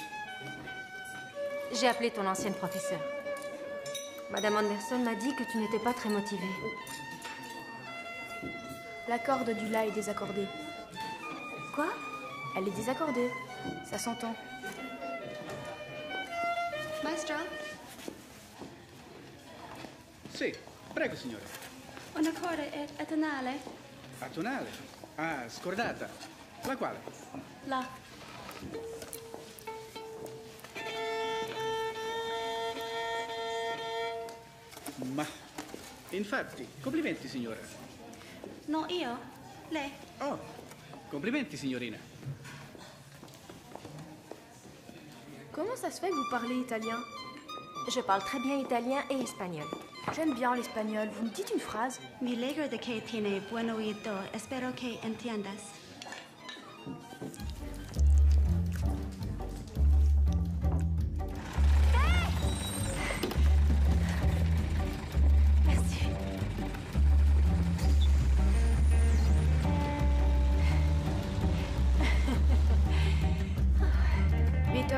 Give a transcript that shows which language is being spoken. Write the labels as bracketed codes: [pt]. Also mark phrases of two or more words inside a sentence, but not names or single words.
[fr] J'ai appelé ton ancienne professeure. Madame Anderson m'a dit que tu n'étais pas très motivée. La corde du La est désaccordée. Quoi? Elle est désaccordée. Ça s'entend. [it] Maestro, Sì, prego signore. una corda atonale. Atonale? Ah, scordata. La quale? Là. Ma, infatti, complimenti signora. No, io. Lei. Oh, complimenti signorina. [fr] Comment ça se fait que vous parlez italien? Je parle très bien italien et espagnol. J'aime bien l'espagnol. Vous me dites une phrase? [es] Mi alegro de que tiene buen oído. Espero que entiendas. [fr] Merci. [de] Bitte.